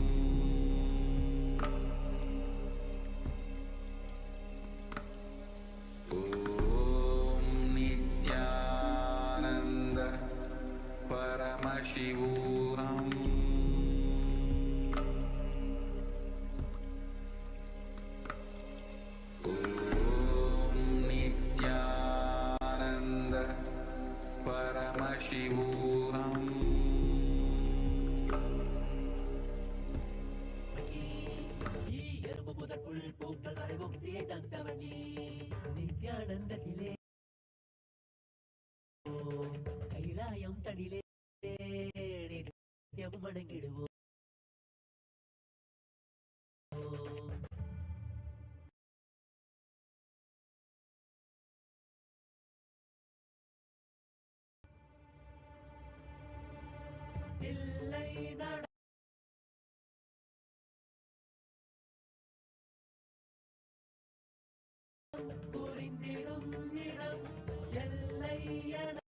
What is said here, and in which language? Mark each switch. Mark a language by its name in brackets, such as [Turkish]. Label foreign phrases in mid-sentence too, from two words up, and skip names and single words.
[Sanskrit] Om Nithyananda Paramashivoham. Om Nithyananda Paramashivoham. [Tamil] ஈ எறும்பு முதல் புல்பூக்கள் வரை முக்தியை தந்தவனீ நித்யானந்தத்திலே கைலாயம் தடிலே நித்யமும் வணங்கிடுவோ தில்லை நட புரிந்திடும் இடம் எல்லை என